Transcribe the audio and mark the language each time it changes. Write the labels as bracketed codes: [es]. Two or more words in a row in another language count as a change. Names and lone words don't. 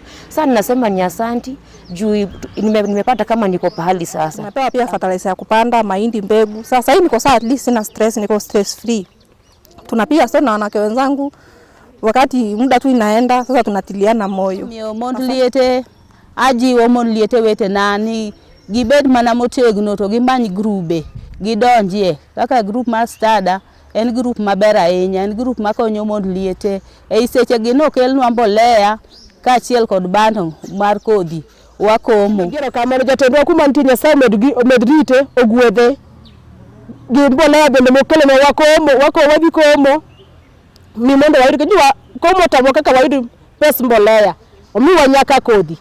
[sw] Sasa ninasema ni asante juu nimepata kama niko pahali sasa. Napewa pia fertilizer ya kupanda mahindi, mbegu. Sasa hii niko sawa, [en] at least [sw] sina stress, niko [en] stress free. [sw] Tunapiga sana wanawake wenzangu wakati muda tu inaenda, sasa tunatiliana moyo. [luo] Mio mondliete ajiwo mondliete wete nani gibed mana motegno to gimany grube gidonjie kaka group mar Stada en group maber ahinya, en group makonyo mondliete e seche gi no kelnwa mbolea kaachiel kod bando mar kodhi wakomo. Gero kamano jatendwa kuma nitie Nyasaye med rite ogwedhe gi mbolea bende mokelo na wakomo wadhi komo mi mondo wayud kujua komo tamo kaka wayud pes mbolea omiwa nyaka kodhi.